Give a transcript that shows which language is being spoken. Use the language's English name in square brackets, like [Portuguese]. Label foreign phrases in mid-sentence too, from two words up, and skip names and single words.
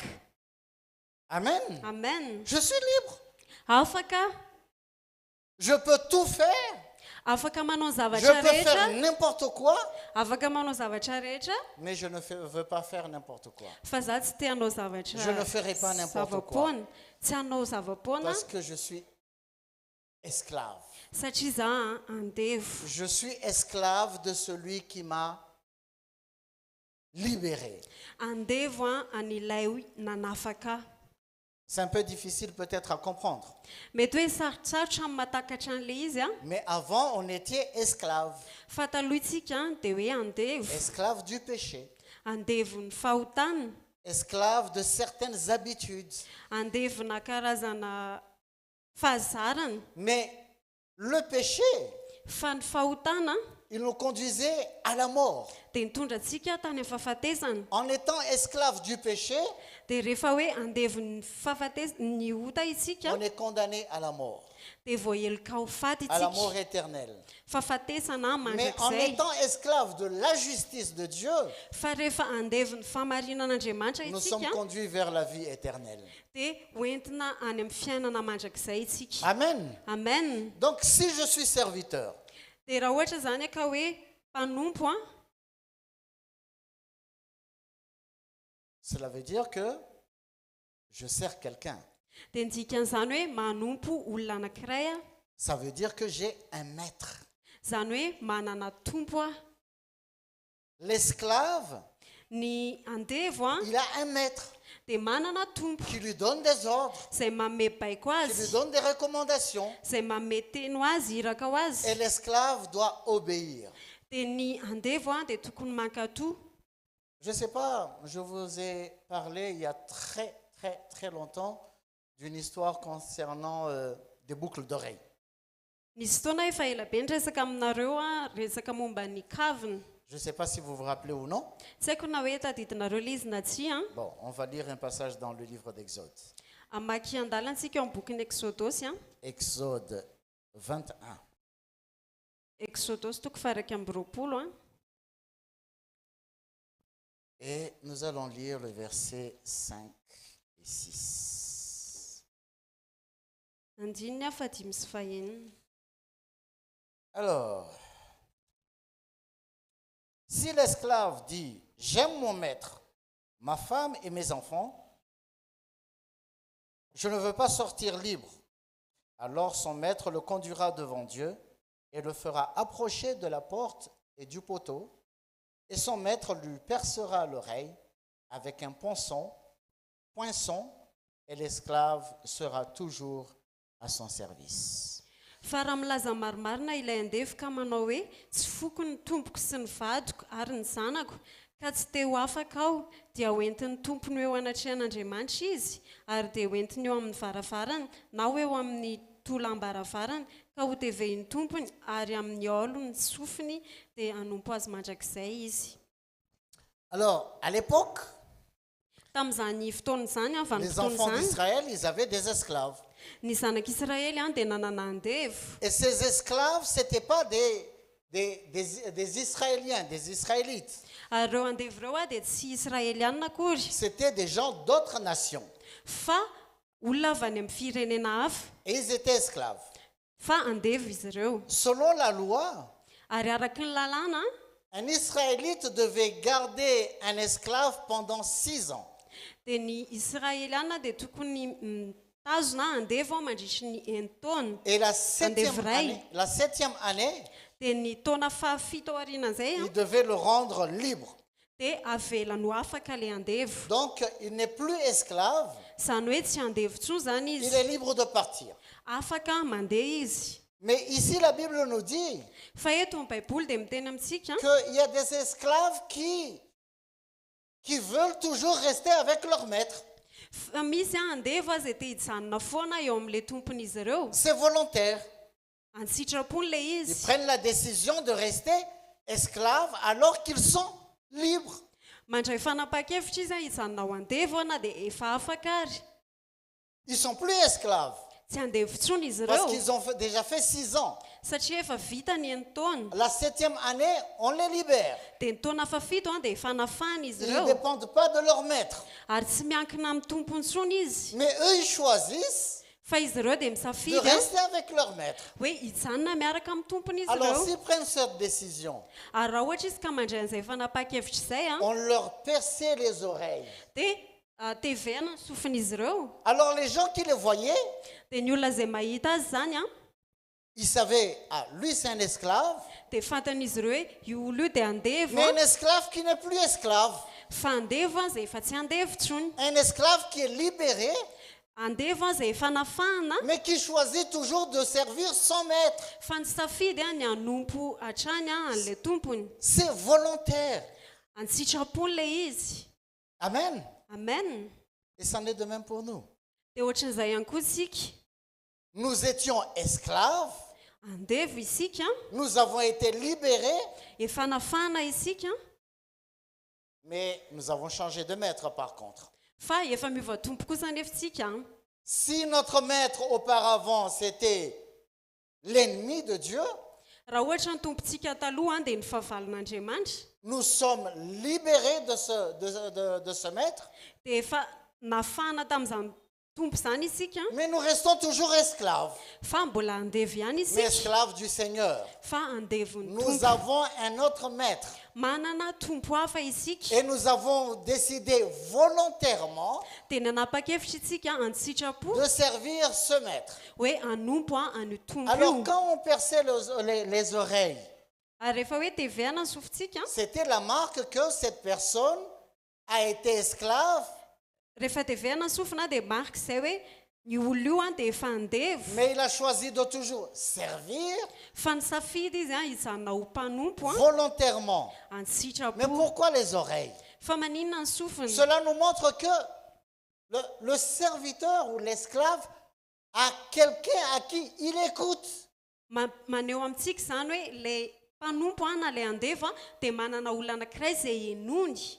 [French] Amen. [Malagasy] amen [French] Je suis libre. [Malagasy] afaka [French] Je peux tout faire. [Malagasy] afaka manao [French] Je [Malagasy] zavatra [French] peux faire [Malagasy] rehetra [French] n'importe quoi, [Malagasy] afaka manao zavatra rehetra [French] mais je ne veux pas faire n'importe quoi. [Malagasy] fa za tsy te hanao zavatra [French] Je ne ferai pas n'importe quoi. [Malagasy] zavapoana tsy hanao zavapoana [French] Parce que je suis esclave. [Malagasy] satria za andevo [French] Je suis esclave de celui qui m'a libéré. [Malagasy] andevo an'ilay nanafaka [French] C'est un peu difficile peut-être à comprendre. [Malagasy] mety hoe sarotsarotra amin'ny matakatra an'le izy [French] Mais avant, on était esclave. [Malagasy] fa taloha itsika dia hoe andevo [French] Esclave du péché. [Malagasy] andevony fahotanina [French] Esclave de certaines habitudes. [Malagasy] andevona karazana fahazarana [French] Mais le péché, [Malagasy] fa ny fahotana [French] il nous conduisait à la mort. [Malagasy] dia nitondra antsika tany amin'ny fahafatesana [French] En étant esclave du péché, [Malagasy] dia rehefa hoe andevony ny ota isika [French] on est condamné à la mort. [Malagasy] dia voaheloka ho faty [French] À la [Malagasy] itsika [French] mort éternelle. [Malagasy] fahafatesana [French] Mais en [Malagasy] mandrakizay [French] étant esclave de la justice de Dieu, [Malagasy] fa rehefa andevony famarinan'andriamanitra [French] nous sommes [Malagasy] itsika [French] conduits vers la vie éternelle. [Malagasy] dia hoentina any amin'ny fiainana mandrakizay itsika [French] Amen. [Malagasy] amen [French] Donc si je suis serviteur, [Malagasy] dia raha ohatra zany ka hoe mpanompo [French] cela veut dire que je sers quelqu'un. [Malagasy] dia ny dikan'izany hoe manompo olona anankiray [French] Ça veut dire que j'ai un maître. [Malagasy] zany hoe manana tompo [French] L'esclave, [Malagasy] ny andevo [French] il a un maître [Malagasy] dia manana tompo [French] qui lui donne des ordres, [Malagasy] izay manome baiko [French] qui lui [Malagasy] azy [French] donne des recommandations. [Malagasy] izay manome teno azy iraka ho azy [French] Et l'esclave doit obéir. [Malagasy] dia ny andevo dia tokony mankatoa [French] Je ne sais pas, je vous ai parlé il y a très longtemps d'une histoire concernant des boucles d'oreilles. [Malagasy] nisy fotoana efa ela be ny resaka aminareo resaka momba ny kavina [French] Je ne sais pas si vous vous rappelez ou non. [Malagasy] tsy haiko na hoe tadidinareo le izy na tsy [French] Bon, on va lire un passage dans le livre d'Exode. [Malagasy] amaky andalantsika eo amin'ny bokyny exodosy [French] Exode 21. [Malagasy] exodosy toko faraky amby roapolo [French] Et nous allons lire le verset 5 et 6. [Malagasy] andininy fa dimy sy fahenina [French] Alors, si l'esclave dit « J'aime mon maître, ma femme et mes enfants, je ne veux pas sortir libre. » Alors son maître le conduira devant Dieu et le fera approcher de la porte et du poteau, et son maître lui percera l'oreille avec un poinçon, et l'esclave sera toujours à son service. [Malagasy] fa raha milaza marimarina ilay andefo ka manao hoe tsy foko ny tompoko sy ny vadiko ary ny zanako ka tsy te ho afaka aho dia hoentin'ny tompony eo anatrehan'Andriamanitra izy ary dia hoentiny eo amin'ny varavarana na hoe eo amin'ny tolam-baravarana ka ho tevehin'ny tompony ary amin'ny olony sofiny dia hanompo azy mandrakizay izy. [French] Alors, à l'époque, [Malagasy] Tamin'izany fotoana izany [French] les [Malagasy] vanim-potoana [French] enfants [Malagasy] izany [French] d'Israël, ils avaient des esclaves. [Malagasy] ny zanak'Israely dia nanana andevo. [French] Et ces esclaves, ce n'étaient pas des Israéliens, des Israélites. [Malagasy] Ary ireo andevo ireo dia tsy Israeliana akory [French] C'était des gens d'autres nations. [Malagasy] fa olona avy any amin'ny firenena hafa [French] Et ils étaient esclaves. [Malagasy] fa andevo izy ireo. [French] Selon la loi, [Malagasy] Ary araky ny lalàna [French] un Israélite devait garder un esclave pendant 6 ans. [Malagasy] dia ny Israeliana dia tokony mitazona andevo mandritra ny taona. [French] Et la [Malagasy] Andevray. [French] septième année, [Malagasy] Dia ny taona fahafito aorianan'izay [French] il devait le rendre libre. [Malagasy] dia avelany ho afaka le andevo. [French] Donc, il n'est plus esclave, [Malagasy] Zany hoe tsy andevo intsony zany [French] il [Malagasy] izy, [French] est libre de partir. [Malagasy] afaka mandeha izy. [French] Mais ici, la Bible nous dit [Malagasy] Fa eto amin'ny baiboly dia miteny amintsika [French] qu'il y a des esclaves qui veulent toujours rester avec leur maître. [Malagasy] fa misy andevo azy te hijanona foana eo amin'ilay tompon'izy ireo. [French] C'est volontaire. [Malagasy] An-sitrapony le [French] Ils [Malagasy] izy. [French] prennent la décision de rester esclaves alors qu'ils sont libres. [Malagasy] Mandray fanapa-kevitra izy hijanona ho andevo na dia efa afaka ary. [French] Ils sont plus esclaves [Malagasy] Tsy andevo intsony izy [French] parce [Malagasy] ireo [French] qu'ils ont déjà fait 6 ans. [Malagasy] satria efa vita ny taona. [French] La 7e année, on les libère. [Malagasy] Dia ny taona fafito dia efa nafana izy [French] Ils ne [Malagasy] ireo [French] dépendent pas de leur maître. [Malagasy] ary tsy miankina amin'ny tompony intsony izy. [French] Mais eux, ils choisissent [Malagasy] Fa izy ireo dia [French] de [Malagasy] misafidy [French] rester avec leur maître. [Malagasy] hoe hijanona miaraka amin'ny tompony izy [French] Alors, [Malagasy] ireo. [French] s'ils prennent cette décision, [Malagasy] Ary raha ohatra izy ka mandray an'izay fanapa-kevitra izay [French] on leur perçait les oreilles. [Malagasy] dia tevena ny sofin'izy ireo. [French] Alors, les gens qui les voyaient, [Malagasy] Dia ny olona izay mahita azy zany [French] ils savaient, ah, lui, c'est un esclave, [Malagasy] dia fantan'izy ireo hoe io olo io dia andevo [French] mais un esclave qui n'est plus esclave. [Malagasy] fa andevo izay efa tsy andevo intsony. [French] Un esclave qui est libéré, [Malagasy] Andevo izay efa nafana [French] mais qui choisit toujours de servir son maître. [Malagasy] fa ny safidy ny hanompo hatrany an'ilay tompony. [French] C'est volontaire. [Malagasy] An-sitrapony le izy. [French] Amen. [Malagasy] Amen. [French] Et c'en est de même pour nous. [Malagasy] Dia ohatran'izay ihany koa isika. [French] Nous étions esclaves, [Malagasy] Andevo isika [French] nous avons été libérés, [Malagasy] efa nafana isika [French] mais nous avons changé de maître par contre. [Malagasy] fa efa miova tompo kosa nefa isika. [French] Si notre maître auparavant c'était l'ennemi de Dieu, [Malagasy] Raha ohatra ny tompontsika taloha dia ny fahavalon'Andriamanitra [French] nous sommes libérés de ce maître, [Malagasy] dia efa nafana tamin'izany tompo izany isika [French] mais nous restons toujours esclaves, [Malagasy] fa mbola andevo ihany [French] mais [Malagasy] isika [French] esclaves du Seigneur. [Malagasy] fa andevon'ny [French] Nous [Malagasy] tompo. [French] avons un autre maître [Malagasy] Manana tompo hafa isika [French] et nous avons décidé volontairement [Malagasy] dia nanapa-kevitra isika an-sitrapo [French] de servir ce maître. [Malagasy] hoe hanompo an'io tompo [French] Alors [Malagasy] io. [French] quand on perçait les oreilles, [Malagasy] Ary rehefa hoe tevena ny sofintsika [French] c'était la marque que cette personne a été esclave, [Malagasy] rehefa tevena ny sofina dia marika izay hoe ny olo io dia efa andevo [French] mais il a choisi de toujours servir [Malagasy] fa ny safidy izy hijanona ho mpanompo [French] volontairement. Mais [Malagasy] an-sitrapo. [French] pourquoi les oreilles? [Malagasy] Fa maninona ny sofiny? [French] Cela nous montre que le serviteur ou l'esclave a quelqu'un à qui il écoute. [Malagasy] Maneho amintsika izany hoe ilay mpanompo na ilay andevo dia manana olona anankiray izay henony.